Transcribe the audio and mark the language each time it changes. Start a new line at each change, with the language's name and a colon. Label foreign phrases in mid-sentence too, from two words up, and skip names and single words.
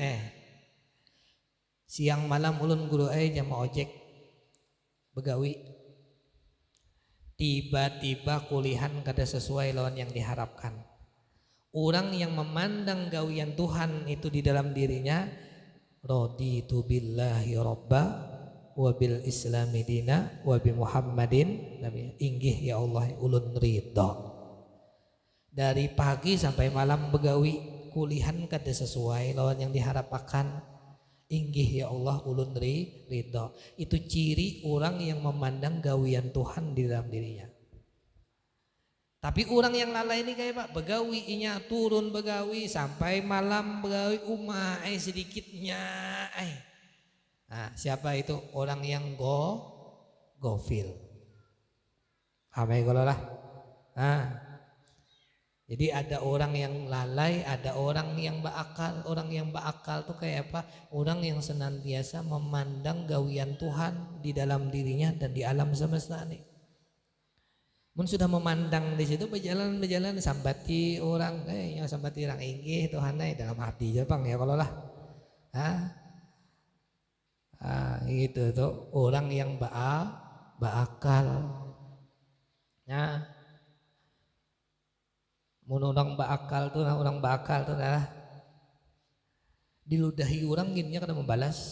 Banjar: Siang malam ulun guru jama ojek begawi. Tiba-tiba kulihan kada sesuai lawan yang diharapkan. Orang yang memandang gawian Tuhan itu di dalam dirinya,
Arabic: رضيت بالله ربا وبالإسلام دينا وبمحمد نبيا.
Banjar: Inggih ya Allah ulun ridha. Dari pagi sampai malam begawi kulihan kada sesuai lawan yang diharapkan. Inggih ya Allah ulun ridho. Itu ciri orang yang memandang gawian Tuhan di dalam dirinya. Tapi orang yang lalai ini kayak Pak, begawi inya turun begawi sampai malam begawi sedikitnya. Nah, siapa itu? Orang yang gofil. Amai kalau lah. Nah, jadi ada orang yang lalai, ada orang yang berakal. Orang yang berakal tuh kayak apa? Orang yang senantiasa memandang gawian Tuhan di dalam dirinya dan di alam semesta ini. Mun sudah memandang di situ berjalan sambati orang, yang sambati orang inggih Tuhan dalam hati aja Bang ya kalau lah. Gitu tuh orang yang berakal. Nah, orang bakal tuh adalah diludahi orang gini kada membalas.